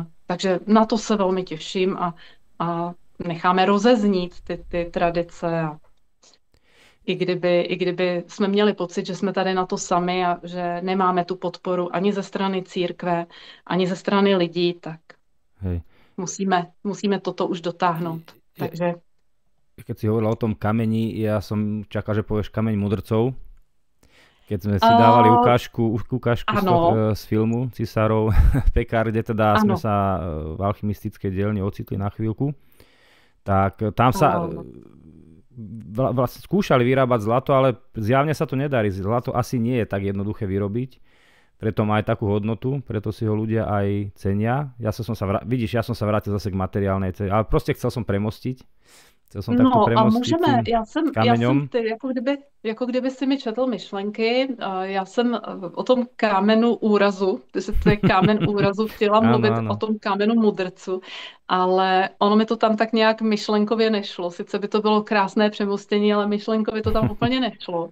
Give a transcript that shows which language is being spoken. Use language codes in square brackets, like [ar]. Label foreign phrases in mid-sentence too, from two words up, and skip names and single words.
[cs] Takže na to se velmi těším a necháme rozeznít ty tradice. A i kdyby jsme měli pocit, že jsme tady na to sami a že nemáme tu podporu ani ze strany církve, ani ze strany lidí, tak Hej. musíme toto už dotáhnout. [sk] Takže keď si hovorila o tom kameni, ja som čakal, že povieš kameň mudrcov. Keď sme si dávali ukážku z filmu Císarov pekár, kde teda sme sa v alchymistickej dielni ocitli na chvíľku, tak tam sa vlastne skúšali vyrábať zlato, ale zjavne sa to nedarí. Zlato asi nie je tak jednoduché vyrobiť, preto má aj takú hodnotu, preto si ho ľudia aj cenia. Ja som sa vrátil zase k materiálnej cene, ale proste chcel som premostiť. [cs] No a můžeme, já jsem ty, jako kdyby si mi četl myšlenky, já jsem o tom kámenu úrazu, to je kámen úrazu, chtěla mluvit o tom kámenu mudrců, ale ono mi to tam tak nějak myšlenkově nešlo, sice by to bylo krásné přemostění, ale myšlenkově to tam úplně nešlo.